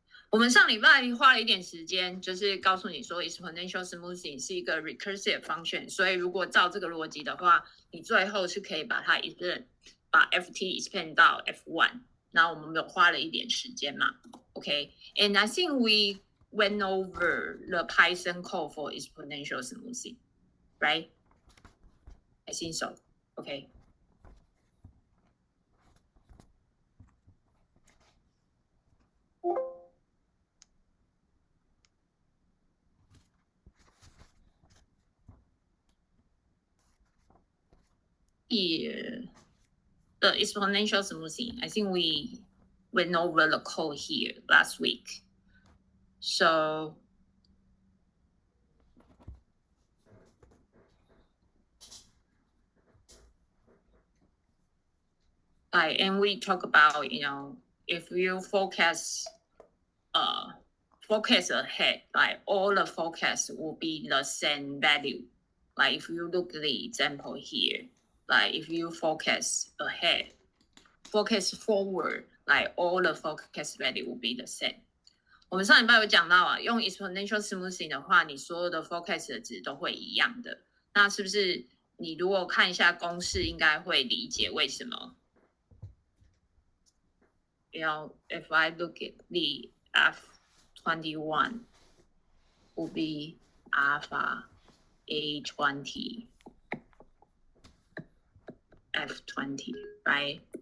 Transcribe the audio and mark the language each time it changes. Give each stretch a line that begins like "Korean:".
Chinese: 我们上礼拜花了一点时间，就是告诉你说 exponential smoothing 是一个 recursive function， 所以如果照这个逻辑的话，你最后是可以把它把 ft expand 到 f1， 然后我们有花了一点时间嘛 ，OK？
English: And I think we went over the Python code for exponential smoothing, right? I think so. Okay. Here, the exponential smoothing, I think we went over the code here last week. So and we talk about, if you forecast ahead, like all the forecasts will be the same value. Like if you look at the example here, like if you forecast ahead, forecast forward, like all the forecast value will be the same.
Chinese: 我们上礼拜有讲到啊，用 exponential smoothing 的话，你所有的 forecast 的值都会一样的。那是不是你如果看一下公式，应该会理解为什么？
English: You know, if I look at the F21, will be alpha A20 F20, right?